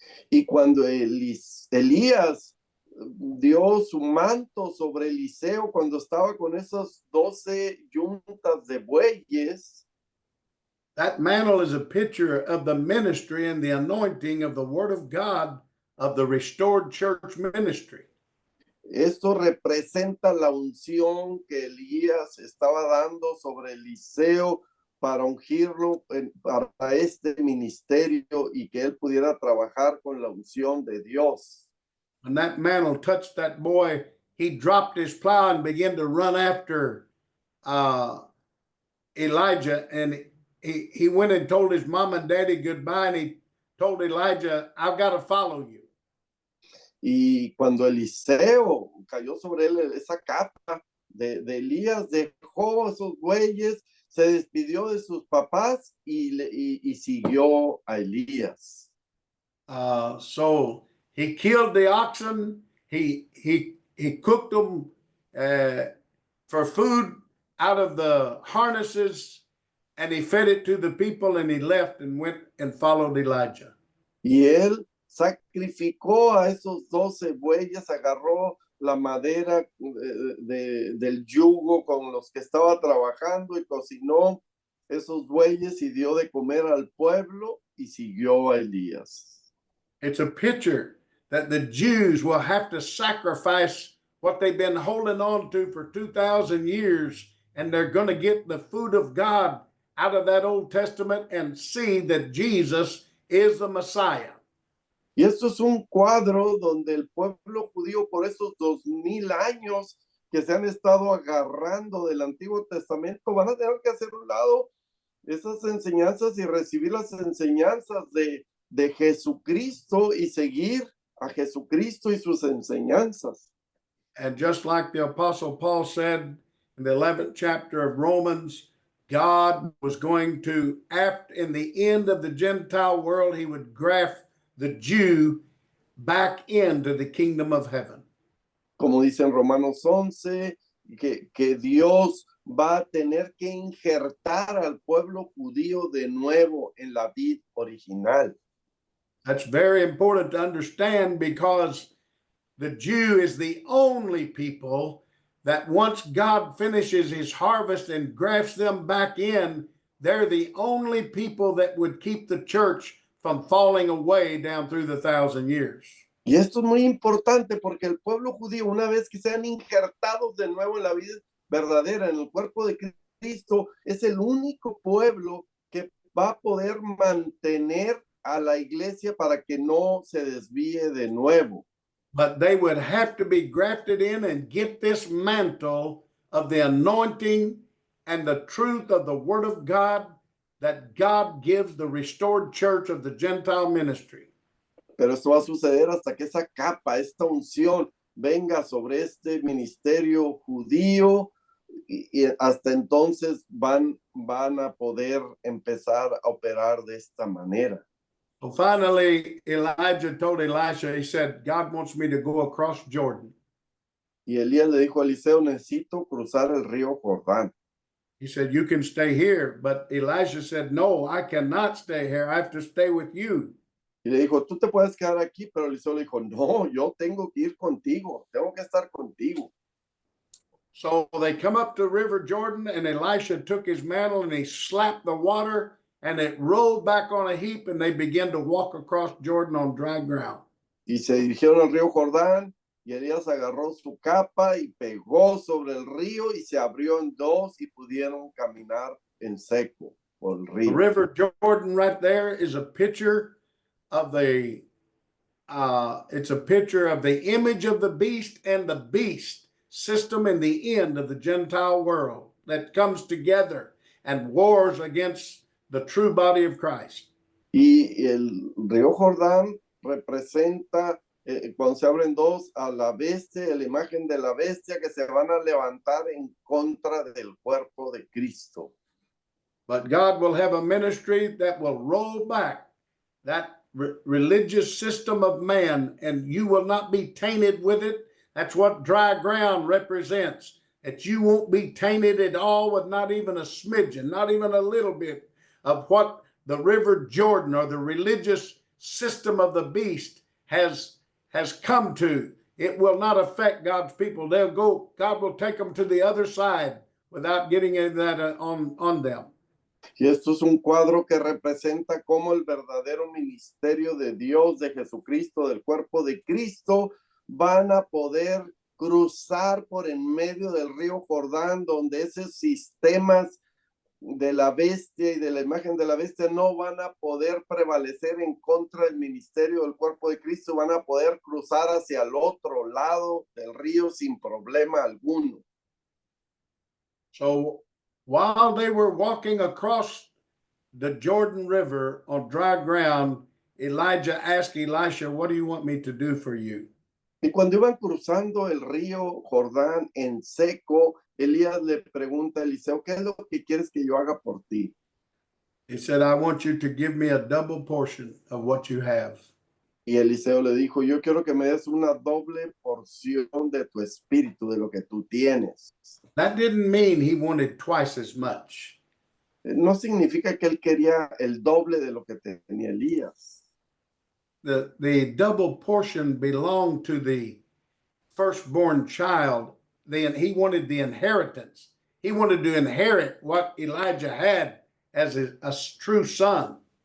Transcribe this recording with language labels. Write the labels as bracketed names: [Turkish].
[Spanish] Y cuando Elías dio su manto sobre Eliseo, cuando estaba con esos 12 yuntas de bueyes, [English] that mantle is a picture of the ministry and the anointing of the Word of God of the restored church ministry. [Spanish] Esto representa la unción que Elías estaba dando sobre Eliseo para ungirlo para este ministerio y que él pudiera trabajar con la unción de Dios. [English] When that mantle touched that boy, he dropped his plow and began to run after Elijah. And he went and told his mom and daddy goodbye, and he told Elijah, I've got to follow you. [Spanish] Y cuando Eliseo cayó sobre él esa capa de Elías, dejó esos bueyes, se despidió de sus papás y siguió a Elías. [English] So he killed the oxen. He cooked them for food out of the harnesses, and he fed it to the people, and he left and went and followed Elijah. [Spanish] Y él sacrificó a esos 12 bueyes, agarró la madera del yugo con los que estaba trabajando y cocinó esos bueyes y dio de comer al pueblo y siguió a Elías. [English] It's a picture that the Jews will have to sacrifice what they've been holding on to for 2,000 years, and they're going to get the food of God out of that Old Testament and see that Jesus is the Messiah. [Spanish] Y esto es un cuadro donde el pueblo judío, por esos 2000 años que se han estado agarrando del Antiguo Testamento, van a tener que hacer un lado esas enseñanzas y recibir las enseñanzas de Jesucristo y seguir a Jesucristo y sus enseñanzas. [English] And just like the Apostle Paul said in the 11th chapter of Romans, God was going to, in the end of the Gentile world, he would graft the Jew back into the kingdom of heaven. [Spanish] Como dice en Romanos 11, que Dios va a tener que injertar al pueblo judío de nuevo en la vid original. [English] That's very important to understand, because the Jew is the only people that once God finishes his harvest and grafts them back in, they're the only people that would keep the church from falling away down through the 1,000 years. [Spanish] Y esto es muy importante porque el pueblo judío, una vez que sean injertados de nuevo en la vida verdadera, en el cuerpo de Cristo, es el único pueblo que va a poder mantener a la iglesia para que no se desvíe de nuevo. [English] But they would have to be grafted in and get this mantle of the anointing and the truth of the word of God that God gives the restored church of the Gentile ministry. [Spanish] Pero esto va a suceder hasta que esa capa, esta unción venga sobre este ministerio judío y hasta entonces van a poder empezar a operar de esta manera. [English] So finally, Elijah told Elisha, he said, God wants me to go across Jordan. [Spanish] Y Elías le dijo a Eliseo, necesito cruzar el río Jordán. [English] He said, you can stay here. But Elisha said, no, I cannot stay here. I have to stay with you. [Spanish] Y le dijo, tú te puedes quedar aquí, pero Eliseo le dijo, no, yo tengo que ir contigo, tengo que estar contigo. [English] So they come up to River Jordan, and Elisha took his mantle and he slapped the water, and it rolled back on a heap, and they began to walk across Jordan on dry ground. [Spanish] Y se dirigieron al río Jordán, y Elías agarró su capa y pegó sobre el río y se abrió en dos y pudieron caminar en seco por el [English] The [Spanish] río. [English] River Jordan right there is a picture of it's a picture of the image of the beast and the beast system in the end of the Gentile world that comes together and wars against the true body of Christ. [Spanish] Y el río Jordán representa, cuando se abren dos, a la bestia, la imagen de la bestia que se van a levantar en contra del cuerpo de Cristo. [English] But God will have a ministry that will roll back that religious system of man, and you will not be tainted with it. That's what dry ground represents, that you won't be tainted at all with not even a smidgen, not even a little bit of what the River Jordan or the religious system of the beast has come to. It will not affect God's people. God will take them to the other side without getting that on them. [Spanish] Y esto es un cuadro que representa cómo el verdadero ministerio de Dios, de Jesucristo, del cuerpo de Cristo, van a poder cruzar por en medio del río Jordán, donde esos sistemas de la bestia y de la imagen de la bestia no van a poder prevalecer en contra del ministerio del cuerpo de Cristo, van a poder cruzar hacia el otro lado del río sin problema alguno. [English] So while they were walking across the Jordan River on dry ground, Elijah asked Elisha, what do you want me to do for you? [Spanish] Y cuando iban cruzando el río Jordán en seco, Elías le pregunta a Eliseo, ¿qué es lo que quieres que yo haga por ti? [English] He said, I want you to give me a double portion of what you have. [Spanish] Y Eliseo le dijo, yo quiero que me des una doble porción de tu espíritu, de lo que tú tienes. [English] That didn't mean he wanted twice as much. [Spanish] No significa que él quería el doble de lo que tenía Elías. [English] The double portion belonged to the firstborn child. Then he wanted the inheritance. He wanted to inherit what Elijah had as a true son.